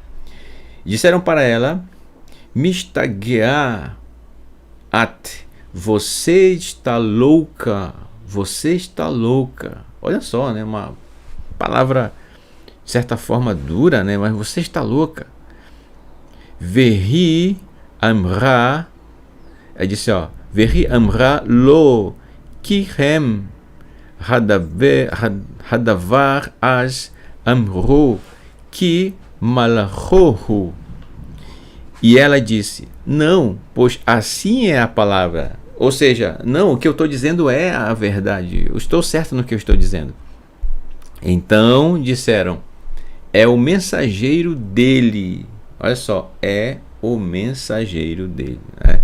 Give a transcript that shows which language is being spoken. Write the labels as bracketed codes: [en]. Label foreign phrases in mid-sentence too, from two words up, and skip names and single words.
[pt] E disseram para ela, [he] משוגעת את, [pt] você está louca. Olha só, né? Uma palavra, de certa forma, dura, né? Mas você está louca. [he] והיא אמרה, [pt] disse, ó, [he] והיא אמרה לא כי כן הדבר אז אמרו כי מלאכהו. [pt] E ela disse, não, pois assim é a palavra. Ou seja, não, o que eu estou dizendo é a verdade. Eu estou certo no que eu estou dizendo. Então disseram, é o mensageiro dele. Olha só, é o mensageiro dele, né?